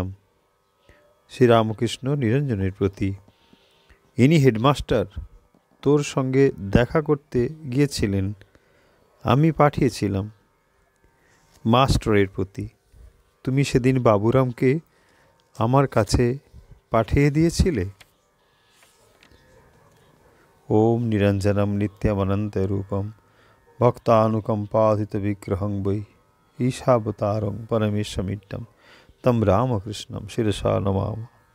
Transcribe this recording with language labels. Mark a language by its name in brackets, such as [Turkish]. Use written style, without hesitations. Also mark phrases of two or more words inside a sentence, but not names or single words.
[Bangla] শ্রীরামকৃষ্ণ নিরঞ্জনের প্রতি, ইনি হেডমাস্টার, তোর সঙ্গে দেখা করতে গিয়েছিলেন, আমি পাঠিয়েছিলাম। মাস্টারের প্রতি, তুমি সেদিন বাবুরামকে আমার কাছে পাঠিয়ে দিয়েছিলে। [Sanskrit] ওম নিরঞ্জনম নিত্যমনন্তরূপম ভক্তানুকম্পাধিত বিগ্রহং বৈ ঈশাবতারং পরমেশ্বমিড্ডম তম রামকৃষ্ণম শিরসা নমামि।